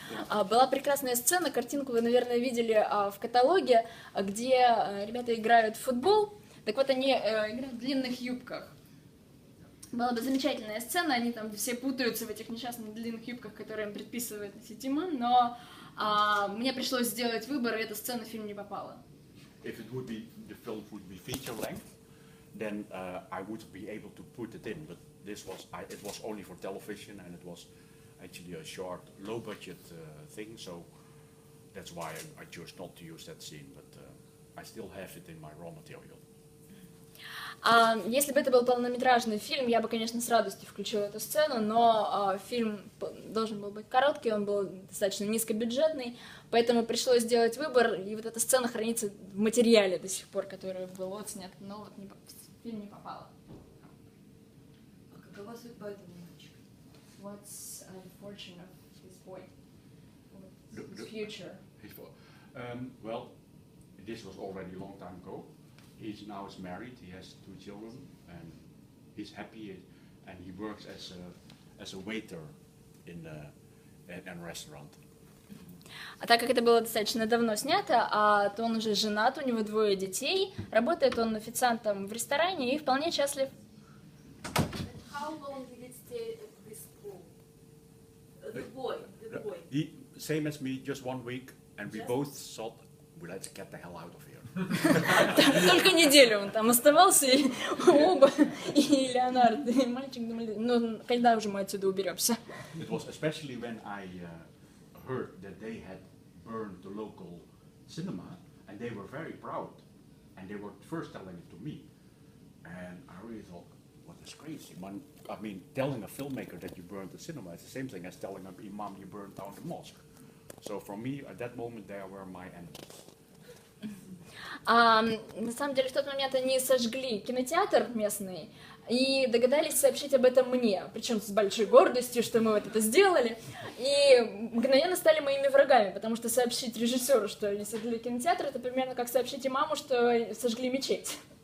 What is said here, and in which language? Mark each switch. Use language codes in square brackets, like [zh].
[ru] Была прекрасная сцена, картинку вы, наверное, видели в каталоге, где ребята играют в футбол. Так вот, они играют в длинных юбках. Была бы замечательная сцена, они там все путаются в этих несчастных длинных юбках, которые им предписывает носить имам, но мне пришлось сделать выбор, и эта сцена в фильм не попала. [en] If it would be, the film would be feature length, then I would be able to put it in. But it was only for television, and it was actually a short, low-budget thing. So that's why I chose not to use that scene, but I still have it in my raw material. [ru] Если бы это был полнометражный фильм, я бы, конечно, с радостью включила эту сцену, но фильм должен был быть короткий, он был достаточно низкобюджетный, поэтому пришлось сделать выбор, и вот эта сцена хранится в материале до сих пор, который был отснят, но вот в фильм не попала. А какова судьба этого мальчика? [en] What's the fortune of this boy? His future? Well, this was already a long time ago. He's now married, he has 2 children, and he's happy, and he works as a waiter in a restaurant. [ru] А так как это было достаточно давно снято, то он уже женат, у него 2 детей, работает он официантом в ресторане и вполне счастлив. [en] How long did it stay at this school? The boy. He, same as me, just 1 week, and we both thought, well, let's get the hell out of here. [ru] Только неделю он там оставался, и оба, и Леонард, и мальчик думали, ну, когда уже мы отсюда уберемся. [en] It was especially when I heard that they had burned the local cinema, and they were very proud, and they were first telling it to me, and I really thought, what is crazy? I mean, telling a filmmaker that you burned the cinema is the same thing as telling an imam you burned down the mosque. So for me, at that moment, they were my enemies. [ru] На самом деле, в тот момент они сожгли кинотеатр местный и догадались сообщить об этом мне, причем с большой гордостью, что мы вот это сделали, и мгновенно стали моими врагами, потому что сообщить режиссеру, что они сожгли кинотеатр, это примерно как сообщить имаму, что сожгли мечеть.